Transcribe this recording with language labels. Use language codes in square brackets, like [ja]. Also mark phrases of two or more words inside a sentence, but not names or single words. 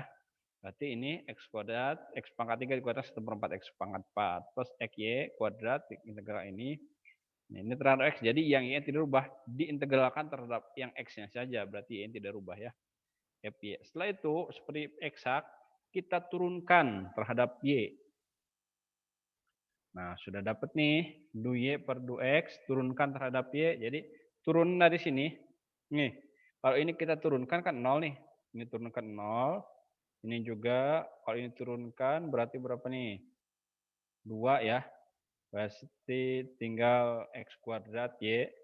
[id] Berarti ini x kuadrat, x pangkat 3 dikuadrat 1 per 4 x pangkat 4 plus xy kuadrat integral ini. Ini terhadap x. Jadi yang y tidak rubah, diintegralkan terhadap yang x-nya saja. Berarti y tidak rubah ya. Fy. Setelah itu seperti eksak kita turunkan terhadap y. Nah, sudah dapat nih du-y per du-x turunkan terhadap y. Jadi turun dari sini. Nih, kalau ini kita turunkan kan 0 nih. Ini turunkan 0. Ini juga kalau ini turunkan berarti berapa nih? 2 ya. Pasti tinggal x kuadrat y.